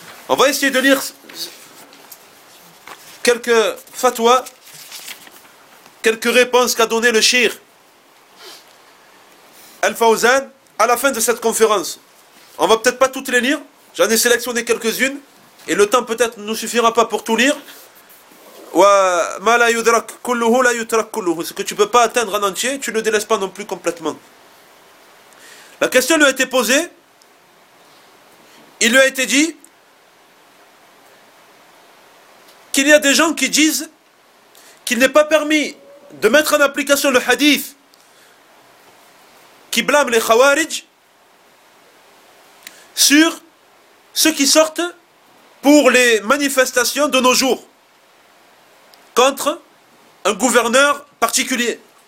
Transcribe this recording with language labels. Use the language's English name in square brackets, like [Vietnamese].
[French] On va essayer de lire quelques fatwas, quelques réponses qu'a donné le Shir Al-Fawzan à la fin de cette conférence. On va peut-être pas toutes les lire. J'en ai sélectionné quelques-unes. Et le temps peut-être ne nous suffira pas pour tout lire. [Arabic] وما لا يدرك كله لا يترك كله. [French] Ce que tu ne peux pas atteindre en entier, tu ne le délaisses pas non plus complètement. La question lui a été posée. Il lui a été dit qu'il y a des gens qui disent qu'il n'est pas permis de mettre en application le hadith qui blâme les khawarij sur ceux qui sortent pour les manifestations de nos jours contre un gouverneur particulier.